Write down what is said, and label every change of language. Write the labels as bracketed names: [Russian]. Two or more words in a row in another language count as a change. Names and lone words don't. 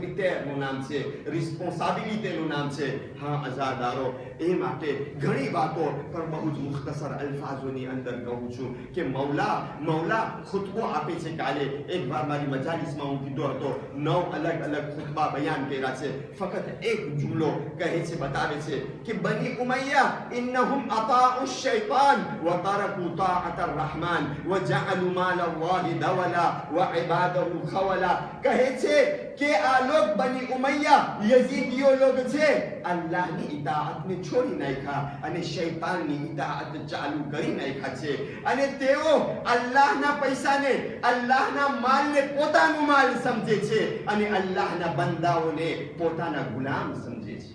[Gujarati] રિસ્પોન્સિબિલિટીનું નામ છે, રિસ્પોન્સિબિલિટીનું નામ છે. હા અઝાદારો, એ માટે ઘણી વાતો પણ બહુ જ મુખ્તસર અલ્ફાઝોની અંદર કહું છું કે મૌલા ખુતબો આપે છે. કાલે એક વાર મારી મજાલિસમાં હું કીધો હતો 9 અલગ અલગ ખુતબા બયાન કર્યા છે. ફક્ત એક જુમલો કહે છે, બતાવે છે કે બની ઉમૈયા [Arabic] إنهم أطاعوا الشيطان وتركوا طاعة الرحمن وجعلوا مال الله دولا وعباده خولا. [Gujarati] કહે છે કે આ લોક બની ઉમૈયા યઝીદીઓ લોક છે, અલ્લાહની ઇતાઅતને છોડી નાખ્યા અને શૈતાનની ઇતાઅત ચાલુ કરી નાખ્યા છે. અને તેઓ અલ્લાહના પૈસાને, અલ્લાહના માલને પોતાનું માલ સમજે છે અને અલ્લાહના બંદાઓને પોતાના ગુલામ સમજે છે.